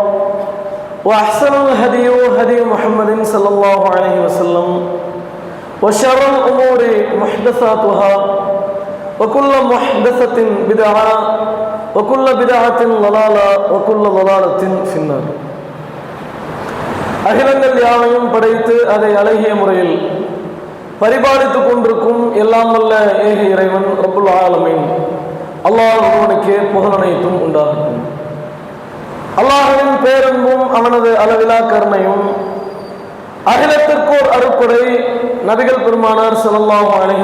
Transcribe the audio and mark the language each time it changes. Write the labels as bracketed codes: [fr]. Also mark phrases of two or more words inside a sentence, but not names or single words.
[ar] وأحسن الهدي هدي محمد صلى الله عليه وسلم وشر الأمور محدثاتها وكل محدثة بدعة وكل بدعة ضلالة وكل ضلالة في النار. [ta] அகிலங்கள் யாவையும் படைத்து அதை அழகிய முறையில் பரிபாலித்துக் கொண்டிருக்கும் எல்லாம் வல்ல ஏக இறைவன் [ar] رب العالمين [ta] அல்லாஹ் ஒருவனுக்கே புகழ் அனைத்தும் உண்டாகட்டும். அல்லாஹ்வின் பேரன்பும் அவனது அளவிலா கருணையும் அகிலத்திற்கோர் அருட்கொடை நபிகள் பெருமானார் [ar] صلى الله عليه